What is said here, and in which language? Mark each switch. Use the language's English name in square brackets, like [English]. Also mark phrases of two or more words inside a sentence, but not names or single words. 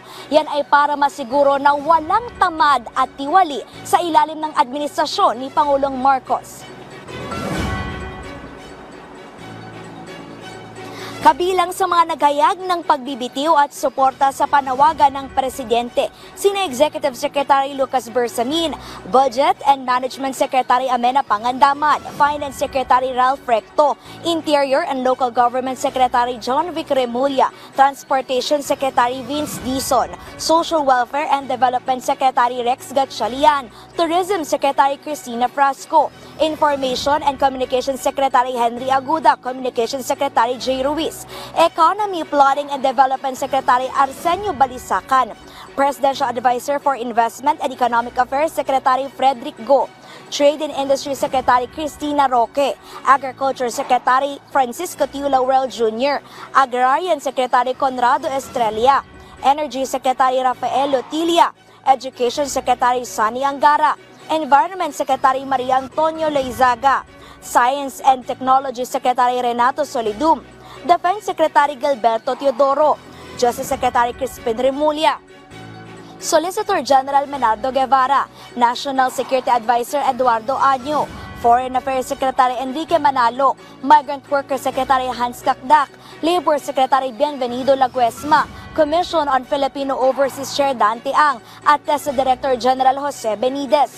[Filipino] Yan ay para masiguro na walang tamad at tiwali sa ilalim ng administrasyon ni Pangulong Marcos. Kabilang sa mga naghayag ng pagbibitiw at suporta sa panawagan ng Presidente, sina Executive Secretary Lucas Bersamin, Budget and Management Secretary Amena Pangandaman, Finance Secretary Ralph Recto, Interior and Local Government Secretary John Vic Remulla, Transportation Secretary Vince Dizon, Social Welfare and Development Secretary Rex Gatchalian, Tourism Secretary Cristina Frasco, Information and Communications Secretary Henry Aguda, Communications Secretary J. Ruiz, Economy, Planning and Development Secretary Arsenio Balisacan, Presidential Advisor for Investment and Economic Affairs Secretary Frederick Go, Trade and Industry Secretary Cristina Roque, Agriculture Secretary Francisco T. Laurel Jr., Agrarian Secretary Conrado Estrella, Energy Secretary Rafael Lotilia, Education Secretary Sani Angara, Environment Secretary Maria Antonio Leizaga, Science and Technology Secretary Renato Solidum, Defense Secretary Gilberto Teodoro, Justice Secretary Crispin Remulla, Solicitor General Menardo Guevara, National Security Advisor Eduardo Año, Foreign Affairs Secretary Enrique Manalo, Migrant Workers Secretary Hans Kakdak, Labor Secretary Bienvenido Laguesma, Commission on Filipino Overseas Chair Dante Ang at TESA Director General Jose Benitez.